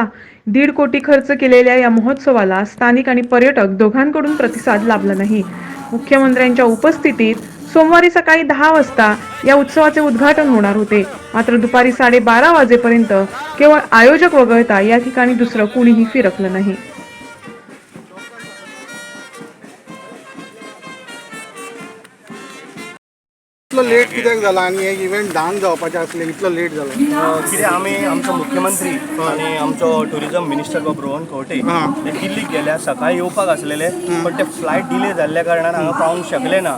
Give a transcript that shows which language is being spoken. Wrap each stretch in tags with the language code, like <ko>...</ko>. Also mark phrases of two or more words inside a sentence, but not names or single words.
<mr>1.5 कोटी खर्च केलेल्या या महोत्सवाला स्थानिक आणि पर्यटक दोघांकडून प्रतिसाद लाभला नाही। मुख्यमंत्र्यांच्या उपस्थितीत सोमवारी सकाळी 10 वाजता या उत्सवाचे उद्घाटन होणार होते, मात्र दुपारी 12:30 वाजेपर्यंत केवळ आयोजक वगळता या ठिकाणी दुसरं कुणीही फिरकलं नाही।</mr> <kok>इतलो लेट कित्याक जाला आनी एक इव्हेंट धान जावपाचें आसलें इतलो लेट जाला? कितें आमी आमचो मुख्यमंत्री आनी आमचो</kok> <en>tourism minister</en> <kok>बाब रोहन खंवटे ते दिल्लीक गेल्या सकाळी येवपाक आसलेले, पण ते</kok> <en>flight delay</en> <kok>जाल्ल्या कारणान हांगा पावूंक शकले ना।</kok>